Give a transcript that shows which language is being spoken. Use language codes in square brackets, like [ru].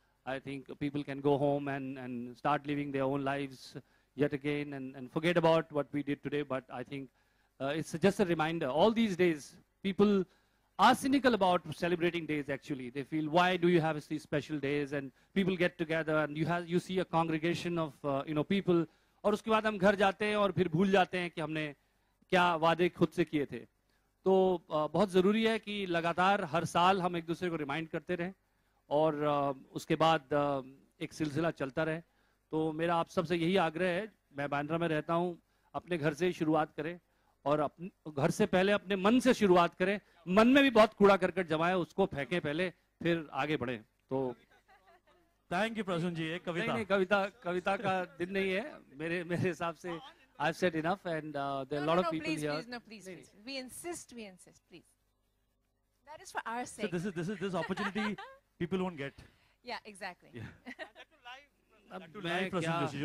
[en] I think people can go home and start living their own lives yet again and forget about what we did today. But I think it's just a reminder. All these days, people are cynical about celebrating days. Actually, they feel, why do you have these special days? And people get together, and you see a congregation of people. [hi] और उसके बाद हम घर जाते हैं और फिर भूल जाते हैं कि हमने क्या वादे खुद से किए थे. तो बहुत ज़रूरी है कि लगातार हर साल हम एक दूसरे को रिमाइंड करते रहें और उसके बाद एक सिलसिला चलता रहे. तो मेरा आप सबसे यही आग्रह है, मैं बांद्रा में रहता हूँ, अपने घर से ही शुरुआत करें और अपने घर से पहले अपने मन से शुरुआत करें. मन में भी बहुत कूड़ा करकट जमा है, उसको फेंकें पहले, फिर आगे बढ़ें. तो [en] thank you [hi] प्रसून जी. एक कविता. नहीं, कविता का दिन नहीं है मेरे हिसाब से. [en] I've said enough, and there are a lot of people here. Please. We insist, please. That is for our sake. So this opportunity people won't get. Yeah, exactly. Yeah. [hi] अब [en] to live Prasoon Joshi.